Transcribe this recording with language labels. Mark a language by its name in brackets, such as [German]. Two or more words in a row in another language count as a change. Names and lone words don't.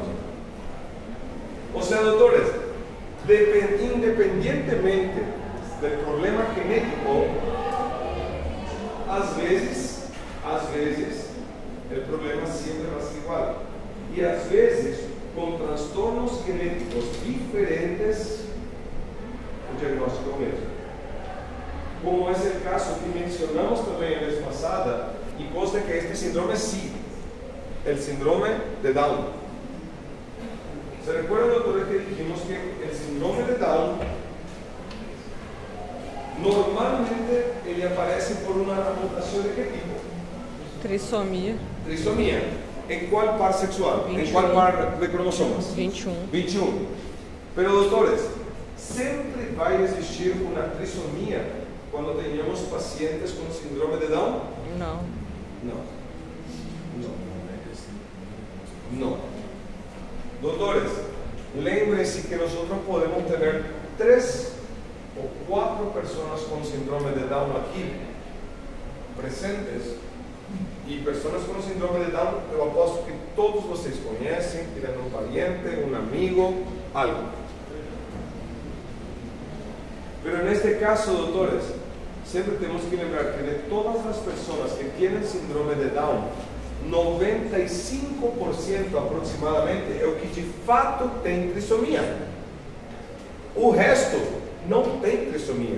[Portuguese] Ou seja, doutores, independentemente do problema genético, às vezes, o problema sempre vai ser igual. E às vezes, com transtornos genéticos diferentes, o diagnóstico é o mesmo. Como é o caso que mencionamos também a vez passada, e consta que este síndrome sí, o síndrome de Down. [Spanish] ¿Se recuerdan, doctores, que dijimos que el síndrome de Down normalmente [Portuguese] ele aparece por uma mutação de que tipo? Trissomia. Trisomia. Em qual par sexual? 21. Em qual par de cromosomas? 21. 21. Pero, doutores, sempre vai existir uma trisomia quando tenhamos pacientes com síndrome de Down? Não. Não. Doutores, lembrem-se que nós podemos ter 3 ou 4 pessoas com síndrome de Down aqui presentes, e pessoas com síndrome de Down, eu aposto que todos vocês conhecem, tiram um pariente, um amigo, algo. Pero neste caso, doutores, sempre temos que lembrar que de todas as pessoas que têm síndrome de Down, 95% aproximadamente é o que de fato tem trissomia. O resto não tem trissomia.